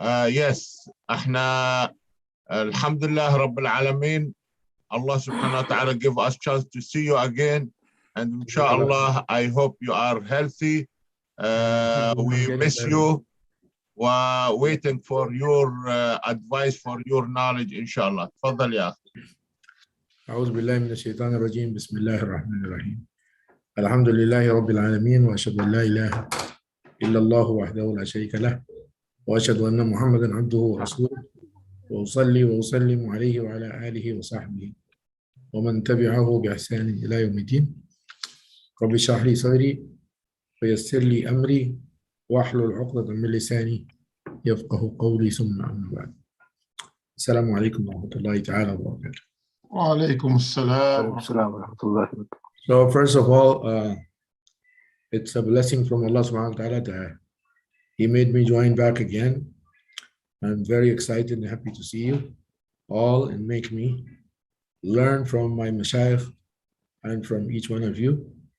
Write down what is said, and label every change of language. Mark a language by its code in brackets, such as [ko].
[en] Yes, احنا alhamdulillah Rabbil Alameen. Allah subhanahu wa ta'ala give us chance to see you again. And inshallah, I hope you are healthy. We miss you. We're waiting for your advice, for your knowledge, inshallah. [ar] تفضل يا أخي. أعوذ بالله من الشيطان الرجيم بسم الله الرحمن الرحيم الحمد لله رب العالمين وأشهد أن لا إله إلا الله وحده لا شريك له وأشهد أن محمدا عبده ورسوله وأصلي وأسلم عليه وعلى آله وصحبه ومن تبعه بإحسان إلى يوم الدين رب اشرح لي صدري ويسر لي أمري واحلل عقدة من لساني يفقه قولي ثم أما بعد السلام عليكم ورحمة الله تعالى وبركاته. وعليكم السلام. [en] So first of all, it's a blessing from Allah subhanahu wa ta'ala that He made me join back again. I'm very excited and happy to see you all and make me learn from my mashayikh and from each one of you.